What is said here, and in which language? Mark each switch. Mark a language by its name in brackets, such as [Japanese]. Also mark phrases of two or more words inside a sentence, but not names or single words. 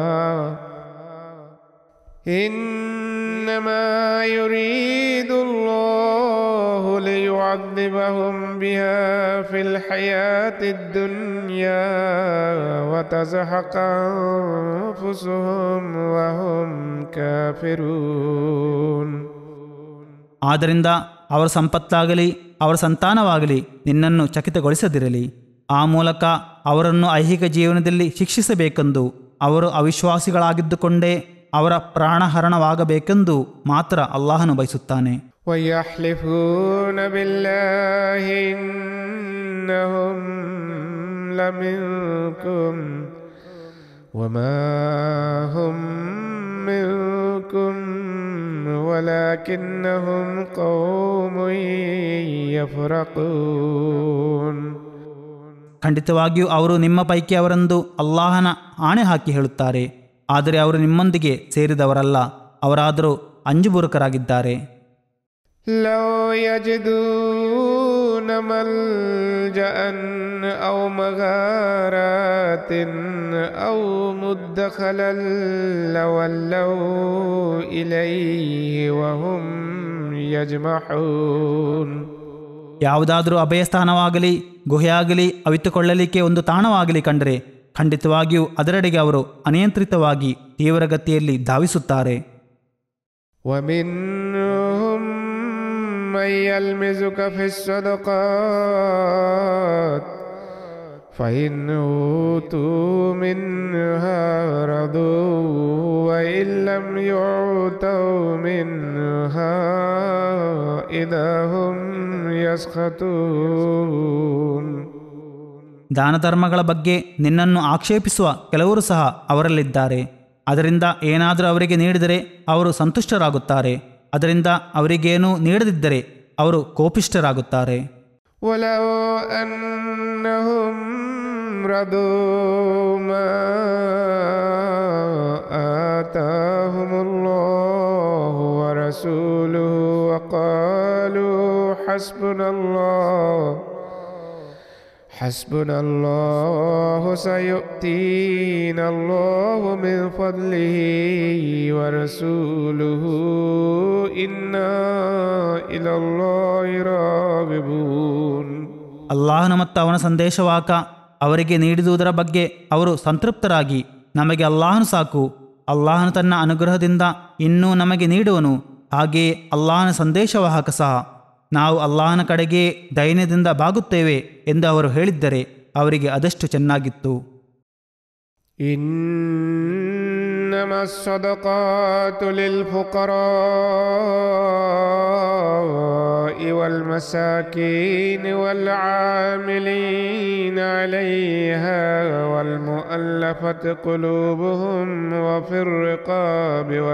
[Arabic] إنما يريد الله ليعذبهم بها في الحياة الدنيا وتزهق أنفسهم وهم كافرون. [Kannada] ಆದ್ದರಿಂದ ಅವರ ಸಂಪತ್ತಾಗಲಿ ಅವರ ಸಂತಾನವಾಗಲಿ ನಿನ್ನನ್ನು ಚಕಿತಗೊಳಿಸದಿರಲಿ. ಆ ಮೂಲಕ ಅವರನ್ನು ಐಹಿಕ ಜೀವನದಲ್ಲಿ ಶಿಕ್ಷಿಸಬೇಕೆಂದು ಅವರು ಅವಿಶ್ವಾಸಿಗಳಾಗಿದ್ದುಕೊಂಡೇ ಅವರ ಪ್ರಾಣಹರಣವಾಗಬೇಕೆಂದು ಮಾತ್ರ ಅಲ್ಲಾಹನು ಬಯಸುತ್ತಾನೆ. [Arabic] وَيَحْلِفُونَ بِاللَّهِ إِنَّهُمْ لَمِنكُمْ وَمَا هُمْ مِنكُمْ وَلَكِنَّهُمْ قَوْمٌ يَفْرَقُونَ. [Kannada] ಖಂಡಿತವಾಗಿಯೂ ಅವರು ನಿಮ್ಮ ಪೈಕಿ ಅವರೆಂದು ಅಲ್ಲಾಹನ ಆಣೆ ಹಾಕಿ ಹೇಳುತ್ತಾರೆ. ಆದರೆ ಅವರು ನಿಮ್ಮೊಂದಿಗೆ ಸೇರಿದವರಲ್ಲ, ಅವರಾದರೂ ಅಂಜುಬುರುಕರಾಗಿದ್ದಾರೆ. [Arabic] لو يجدون ملجأ أو مغارات أو مدخلا لولوا إليه وهم يجمحون. [Kannada] ಯಾವುದಾದರೂ ಅಭಯಸ್ಥಾನವಾಗಲಿ ಗುಹೆಯಾಗಲಿ ಅವಿತುಕೊಳ್ಳಲಿಕ್ಕೆ ಒಂದು ತಾಣವಾಗಲಿ ಕಂಡರೆ ಖಂಡಿತವಾಗಿಯೂ ಅದರೆಡೆಗೆ ಅವರು ಅನಿಯಂತ್ರಿತವಾಗಿ ತೀವ್ರಗತಿಯಲ್ಲಿ ಧಾವಿಸುತ್ತಾರೆ. [Arabic] ومنهم من يلمزك في الصدقات فإن أوتوا منها رضوا وإن لم يعطوا منها إذا هم يسخطون. [Kannada] ದಾನ ಧರ್ಮಗಳ ಬಗ್ಗೆ ನಿನ್ನನ್ನು ಆಕ್ಷೇಪಿಸುವ ಕೆಲವರು ಸಹ ಅವರಲ್ಲಿದ್ದಾರೆ. ಅದರಿಂದ ಏನಾದರೂ ಅವರಿಗೆ ನೀಡಿದರೆ ಅವರು ಸಂತುಷ್ಟರಾಗುತ್ತಾರೆ, ಅದರಿಂದ ಅವರಿಗೇನೂ ನೀಡದಿದ್ದರೆ ಅವರು ಕೋಪಿಷ್ಠರಾಗುತ್ತಾರೆ. [Arabic] ولو أنهم رضوا ما آتاهم الله ورسوله وقالوا حسبنا الله حسبنا الله سيؤتينا الله من فضله ورسوله إنا إلى الله راغبون. [Kannada] ಅಲ್ಲಾಹನ ಮತ್ತು ಅವನ ಸಂದೇಶವಾಹಕ ಅವರಿಗೆ ನೀಡಿದುದರ ಬಗ್ಗೆ ಅವರು ಸಂತೃಪ್ತರಾಗಿ, ನಮಗೆ ಅಲ್ಲಾಹನು ಸಾಕು, ಅಲ್ಲಾಹನು ತನ್ನ ಅನುಗ್ರಹದಿಂದ ಇನ್ನೂ ನಮಗೆ ನೀಡುವನು, ಹಾಗೆಯೇ ಅಲ್ಲಾಹನ ಸಂದೇಶವಾಹಕ ಸಹ, ನಾವು ಅಲ್ಲಾಹನ ಕಡೆಗೆ ದೈನ್ಯದಿಂದ ಬಾಗುತ್ತೇವೆ ಎಂದು ಅವರು ಹೇಳಿದ್ದರೆ ಅವರಿಗೆ ಅದಷ್ಟು ಚೆನ್ನಾಗಿತ್ತು. [Arabic] إنما الصدقات للفقراء والمساكين والعاملين عليها والمؤلفة قلوبهم وفي الرقاب